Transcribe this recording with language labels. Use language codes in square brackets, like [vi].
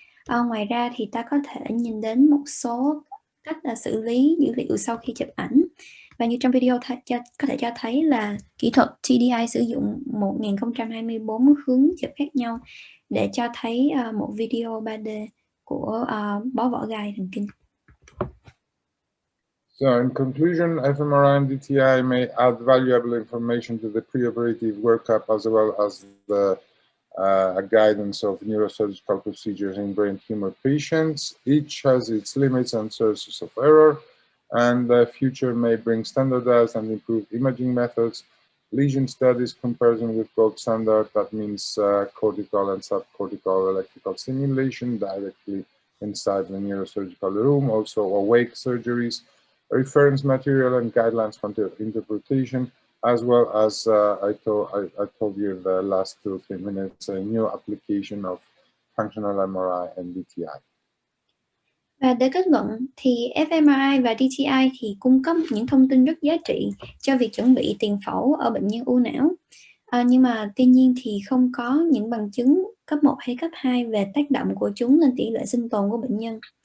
[vi] Ngoài ra thì ta có thể nhìn đến một số cách xử lý dữ liệu sau khi chụp ảnh. Và như trong video có thể cho thấy là kỹ thuật TDI sử dụng 1024 hướng chụp khác nhau để cho thấy một video 3D của bó vỏ gai thần kinh. [en] So in conclusion, fMRI and DTI may add valuable information to the preoperative workup as well as the guidance of neurosurgical procedures in brain tumor patients. Each has its limits and sources of error, and the future may bring standardized and improved imaging methods, lesion studies comparison with gold standard, that means cortical and subcortical electrical stimulation directly inside the neurosurgical room, also awake surgeries, reference material and guidelines for interpretation, as well as I told you the last 2-3 minutes, a new application of functional MRI and DTI. [vi] Và để kết luận thì fMRI và DTI thì cung cấp những thông tin rất giá trị cho việc chuẩn bị tiền phẫu ở bệnh nhân u não. Nhưng mà tuy nhiên thì không có những bằng chứng cấp 1 hay cấp 2 về tác động của chúng lên tỷ lệ sinh tồn của bệnh nhân.